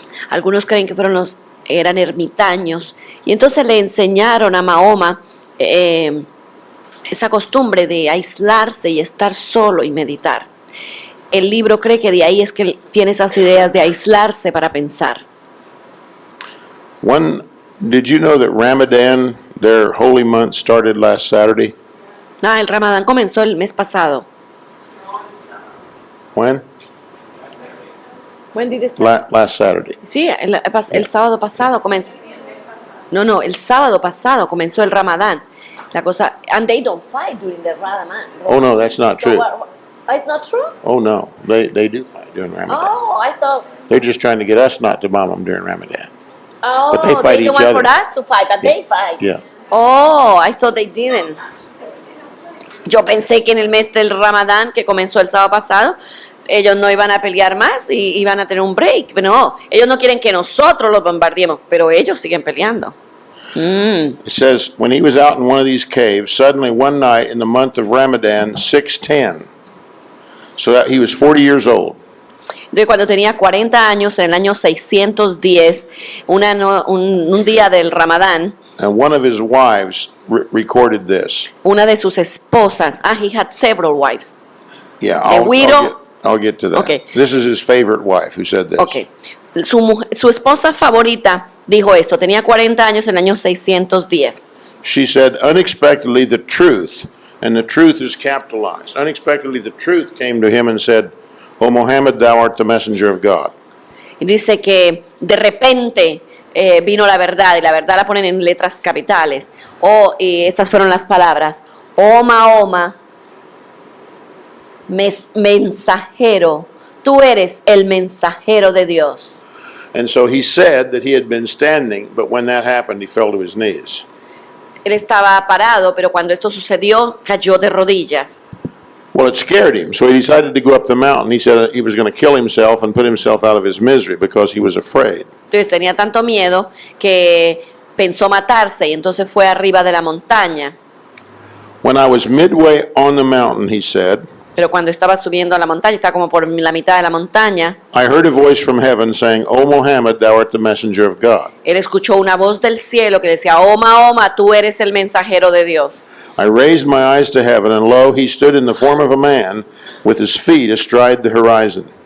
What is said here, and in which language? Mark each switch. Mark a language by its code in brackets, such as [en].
[es] Algunos creen que eran ermitaños. Y entonces le enseñaron a Mahoma esa costumbre de aislarse y estar solo y meditar. El libro cree que de ahí es que tiene esas ideas de aislarse para pensar. [en] Did you know that Ramadan, their holy month, started last Saturday? [es] El Ramadán comenzó el mes pasado. [en] When? When did it start? Last Saturday. [es] Sí, el sábado pasado comenzó. No, el sábado pasado comenzó el Ramadán. La cosa, [en] and they don't fight during the Ramadan. Oh, no, that's not true. It's not true? Oh, no, they do fight during Ramadan. Oh, I thought. They're just trying to get us not to bomb them during Ramadan. Oh, But they fight don't each want other. for us to fight, but they fight. Yeah. Oh, I thought they didn't. [es] Yo pensé que en el mes del Ramadán, que comenzó el sábado pasado, ellos no iban a pelear más y iban a tener un break. Pero no, ellos no quieren que nosotros los bombardeemos, pero ellos siguen peleando. [en] It says, when he was out in one of these caves, suddenly one night in the month of Ramadan, 610. So that he was 40 years old. [es] De cuando tenía 40 años, en el año 610, un día del Ramadán, [en] And one of his wives recorded this. [es] una de sus esposas, [en] he had several wives. Yeah, I'll get to that. Okay. This is his favorite wife who said this. Okay. [es] Su esposa favorita dijo esto, tenía 40 años en el año 610. [en] She said, unexpectedly the truth, and the truth is capitalized. Unexpectedly the truth came to him and said, O Muhammad, thou art the messenger of God. [es] Y dice que de repente vino la verdad, y la verdad la ponen en letras capitales. Y estas fueron las palabras. Oh Mahoma, mensajero, tú eres el mensajero de Dios. [en] And so he said that he had been standing, but when that happened, he fell to his knees. [es] Él estaba parado, pero cuando esto sucedió, cayó de rodillas. [en] Well, it scared him, so he decided to go up the mountain. He said he was going to kill himself and put himself out of his misery because he was afraid. [es] Entonces tenía tanto miedo que pensó matarse y entonces fue arriba de la montaña. [en] When I was midway on the mountain, he said, [es] Pero cuando estaba subiendo a la montaña, estaba como por la mitad de la montaña, [en] I heard a voice from heaven saying, O Muhammad, thou art the messenger of God. [es] él escuchó una voz del cielo que decía, oh Mahoma, tú eres el mensajero de Dios. [en] I raised my eyes to heaven, and lo, he stood in the form of a man, with his feet astride the horizon.